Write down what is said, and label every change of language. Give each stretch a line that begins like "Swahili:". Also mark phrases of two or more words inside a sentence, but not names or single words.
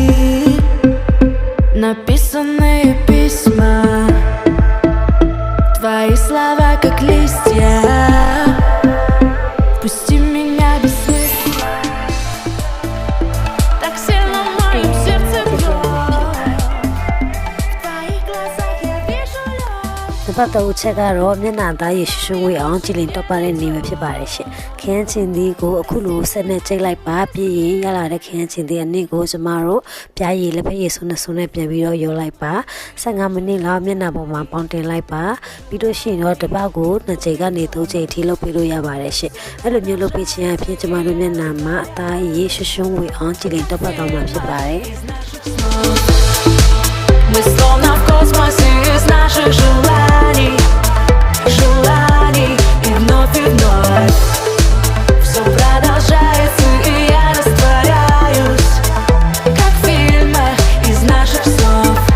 Russian: написанные письма, твои слова как листья, пусти меня без смысла, так сильно в моем сердце бьет, в твоих глазах я вижу лед.
Burmese: နံပါတ်3ချက်ကတော့မျက်နှာသားရည်ရှုံးဝေးအောင်ကြည်လင်တော့ပါတဲ့နေပဲဖြစ်ပါတယ်ရှင်ခင်းချင်းဒီကိုအခုလိုဆက်နဲ့ကျိတ်လိုက်ပါပြီးရင်ရလာတဲ့ခင်းချင်းဒီအနည်းကိုကျမတို့ပြားရည်လက်ဖက်ရည်စွန်းနဲ့ပြန်ပြီးတော့ရောလိုက်ပါ15မိနစ်လောက်မျက်နှာပေါ်မှာပေါင်းတင်လိုက်ပါပြီးလို့ရှိရင်တော့တစ်ပတ်ကို2ချိန်ကနေ3ချိန်အထိလုပ်ပေးလို့ရပါတယ်ရှင်အဲ့လိုမျိုးလုပ်ပေးခြင်းအဖြစ်ကျမတို့မျက်နှာမှာအသားရည်ရှုံးဝေးအောင်ကြည်လင်တော့ပါတော့မှာဖြစ်ပါတယ်
Russian: Мы словно в космосе из наших желаний, желаний, и вновь все продолжается, и я растворяюсь, как в фильмах из наших снов.